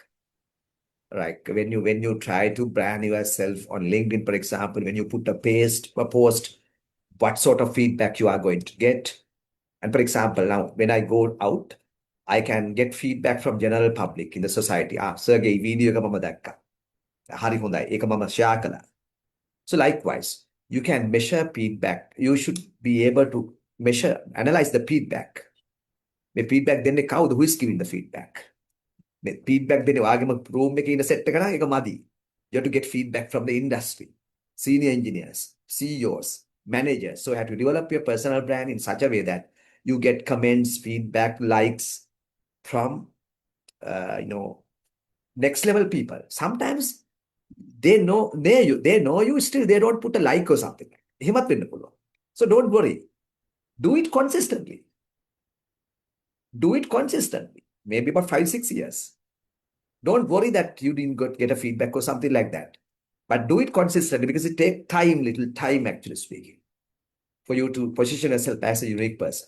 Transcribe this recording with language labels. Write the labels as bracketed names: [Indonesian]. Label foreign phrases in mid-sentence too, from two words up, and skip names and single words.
[English] Right. When you try to brand yourself on LinkedIn, for example, when you put a post, what sort of feedback you are going to get. And for example, now when I go out, I can get feedback from general public in the society. [Sinhala] Sergey, video එක මම දැක්කා. හරි හොඳයි. ඒක මම share කළා. [English] So likewise, you can measure feedback. You should be able to analyze the feedback. The feedback [Sinhala] දෙන්නේ කවුද? [English] Who is giving the feedback? The feedback [Sinhala] දෙන්නේ වාගේම room එකේ ඉන්න set එක නම් ඒක මදි. [English] You have to get feedback from the industry, senior engineers, CEOs, managers. So you have to develop your personal brand in such a way that you get comments, feedback, likes from next level people. Sometimes they know you, still they don't put a like or something. [Sinhala] එහෙමත් වෙන්න පුළුවන්. [English] So don't worry. Do it consistently. Maybe about 5-6 years. Don't worry that you didn't get a feedback or something like that. But do it consistently because it takes little time actually speaking, for you to position yourself as a unique person.